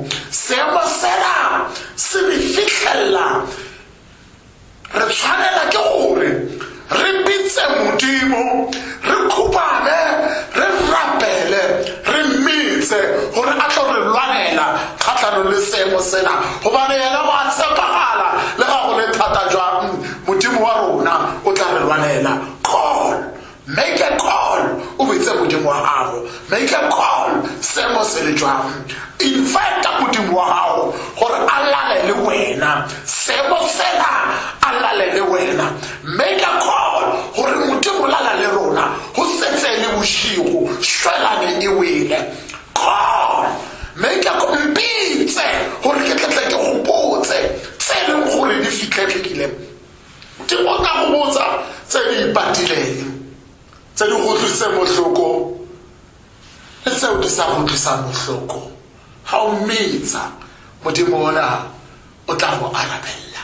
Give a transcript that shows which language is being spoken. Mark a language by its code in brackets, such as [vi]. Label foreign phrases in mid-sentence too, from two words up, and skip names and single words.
[tn] Seemo sena se re fitlhella re tshwanela ke gore re bitse Modimo, re khupane, re rapele, re mmitse gore a tlo re lwanela kgatlhanong le seemo sena, gobane yena wa tshepagala le ga go le thata jwang Modimo wa rona o tla re lwanela. [en] Call, make a call, [tn] o bitse Modimo wa gago, [en] make a call, [tn] seemo se le jwang, invite Modimo wa gago gore a lale le wena, seemo sena a lale le wena. [en] Make a call [tn] gore Modimo lala le rona go setse le boshigo shwelane e wele. [en] Call, make a call, [tn] mpitse gore ke tletle ke go botse tse e leng gore di fitlhegile. Ke bona go botsa tse di ipatileng, tse di go tlisa mohloko le tseo di sa go tlisa mohloko. Ha o mmitsa Modimo ona o tla go arabella.